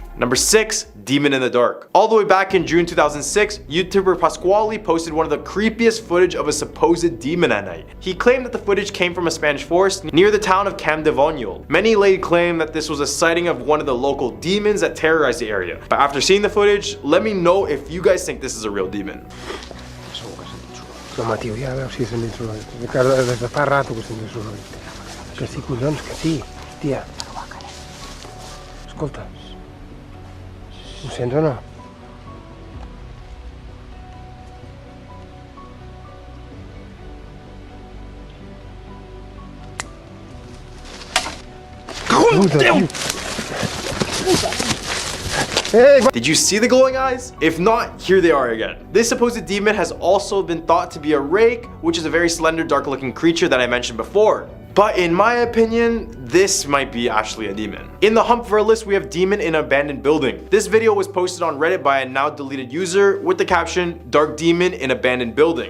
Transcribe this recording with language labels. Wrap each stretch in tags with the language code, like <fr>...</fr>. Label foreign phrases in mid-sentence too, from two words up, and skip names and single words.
<en>Number 6, Demon in the Dark. All the way back in June 2006, YouTuber Pasquale posted one of the creepiest footage of a supposed demon at night. He claimed that the footage came from a Spanish forest near the town of Campdevoniol. Many laid claim that this was a sighting of one of the local demons that terrorized the area. But after seeing the footage, let me know if you guys think this is a real demon.</en> <ca>No, home, tio, ja veus si sent soroll. Des de fa rato que sent soroll. Que sí, collons, que sí. Hòstia. Escolta. Ho sents o no? Puta, tio.</ca> <en>Did you see the glowing eyes? If not, here they are again. This supposed demon has also been thought to be a rake, which is a very slender, dark looking creature that I mentioned before. But in my opinion, this might be actually a demon. In the hump for our list, we have demon in abandoned building. This video was posted on Reddit by a now deleted user with the caption, "Dark demon in abandoned building."</en>